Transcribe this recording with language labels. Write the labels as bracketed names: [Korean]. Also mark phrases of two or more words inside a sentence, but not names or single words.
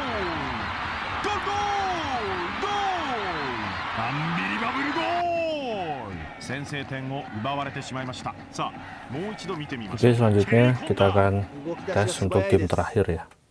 [Japanese] ゴールゴールアンビリバブルゴール先制点を奪われてしまいました。さあもう一度見てみましょ [Indonesian] Oke, [Japanese] う。 [Indonesian] selanjutnya kita akan tes untuk game terakhir ya.